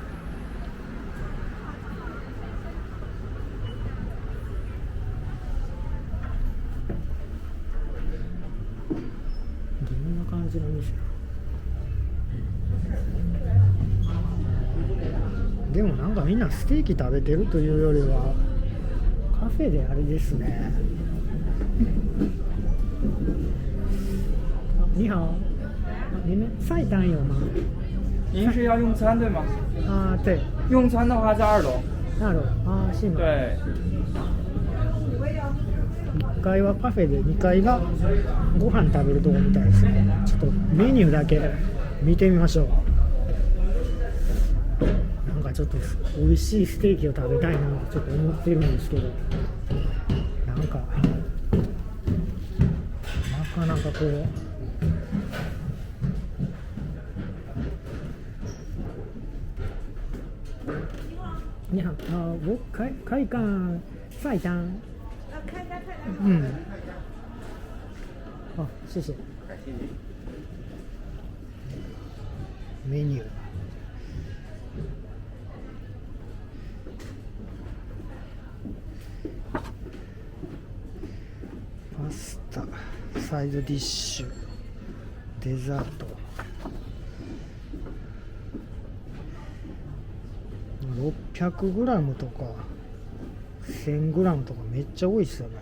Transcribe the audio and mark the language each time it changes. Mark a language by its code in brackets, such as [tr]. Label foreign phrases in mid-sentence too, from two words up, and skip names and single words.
[ja] どんな感じの店。でもなんかみんなステーキ食べてるというよりはカフェであれですね。 [zh] 你好，你们菜单有吗？您是要用餐对吗？啊，对，用餐的话在2楼。なるあ、是吗？对。 [ja] 1階はカフェで2階がご飯食べるとこみたいですね。ちょっとメニューだけ見てみましょう。なんかちょっと美味しいステーキを食べたいなとちょっと思ってるんですけど、なんかなかなかこう [zh] 你好，我开港菜单。好，谢谢。 [ja] メニュー。パスタ、サイドディッシュ、デザート。600g とか 1000g とかめっちゃ多いっすよね。